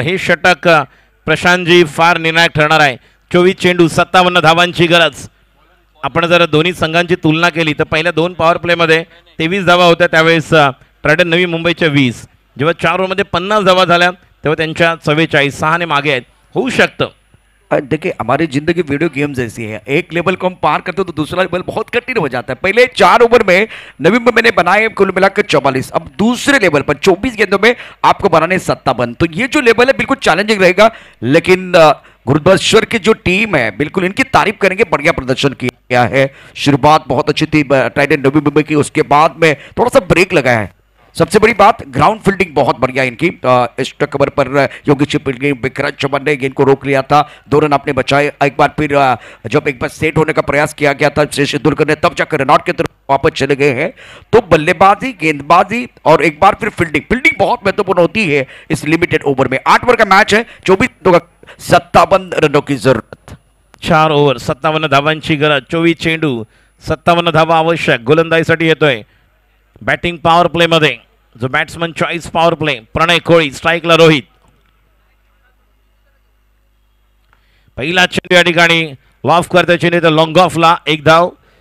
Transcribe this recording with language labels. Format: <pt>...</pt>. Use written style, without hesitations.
<mr>हे षटक प्रशांतजी फार निर्णायक ठरणार आहे। 24 चेंडू 57 धावांची गरज। आपण जर दोन्ही संघांची तुलना केली तर पहिल्या 2 पॉवर प्लेमध्ये 23 धावा होत्या, त्यावेळेस ट्रायडन नवी मुंबईच्या 20। जेव्हा 4 ओव्हरमध्ये 50 धावा झाल्या तेव्हा त्यांच्या 44, 6 ने मागे आहेत। होऊ शकतं।</mr> <hi>देखिए हमारी जिंदगी वीडियो गेम जैसी है, एक लेवल को हम पार करते हो तो दूसरा लेवल बहुत कठिन हो जाता है। पहले 4 ओवर में नवी मुंबई ने बनाए कुल मिलाकर 44, अब दूसरे लेवल पर 24 गेंदों में आपको बनाने 57। तो ये जो लेवल है बिल्कुल चैलेंजिंग रहेगा, लेकिन गुरुद्वार की जो टीम है बिल्कुल इनकी तारीफ करेंगे, बढ़िया प्रदर्शन किया है। शुरुआत बहुत अच्छी थी टाइटन नवी मुंबई की, उसके बाद में थोड़ा सा ब्रेक लगा है। सबसे बड़ी बात ग्राउंड फील्डिंग बहुत बढ़िया इनकी। एक्स्ट्रा कवर पर योगेश विक्रम चमन ने गेंद को रोक लिया था, 2 रन आपने बचाए। एक बार फिर जब एक बार सेट होने का प्रयास किया गया था शेष दुलकर ने, तब जाकर रनआउट की तरफ वापस चले गए हैं। तो बल्लेबाजी, गेंदबाजी और एक बार फिर फील्डिंग बहुत महत्वपूर्ण होती है इस लिमिटेड ओवर में। 8 ओवर का मैच है, 24 57 रनों की जरूरत।</hi> <mr>4 ओव्हर 57 धावांची गरज, 24 चेंडू 57 धावा आवश्यक। गोलंदाजीसाठी येतोय बॅटिंग पॉवर प्ले मध्ये जो बॅट्समन चॉईस पॉवर प्ले प्रणय कोळी, स्ट्राईकला रोहित। पहिला चेंडू या ठिकाणी वाफ करते चेंडू तर लॉंग ऑफला 1 धाव।</mr>